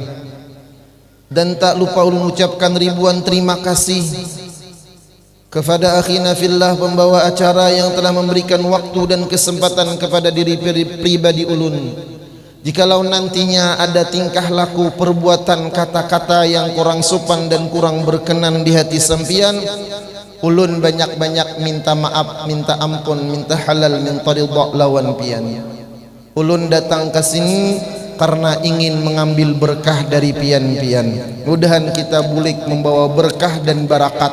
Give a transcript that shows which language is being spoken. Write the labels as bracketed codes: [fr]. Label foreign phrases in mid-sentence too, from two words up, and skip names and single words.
[bjn] Dan tak lupa ulun ucapkan ribuan terima kasih kepada [ar] akhina fillah [bjn] pembawa acara yang telah memberikan waktu dan kesempatan kepada diri pribadi ulun. Jikalau nantinya ada tingkah laku, perbuatan, kata-kata yang kurang sopan dan kurang berkenan di hati sampian, ulun banyak-banyak minta maaf, minta ampun, minta halal, minta ridha lawan pian. Ulun datang ke sini karena ingin mengambil berkah dari pian-pian. Mudahan kita bulik membawa berkah dan barakat.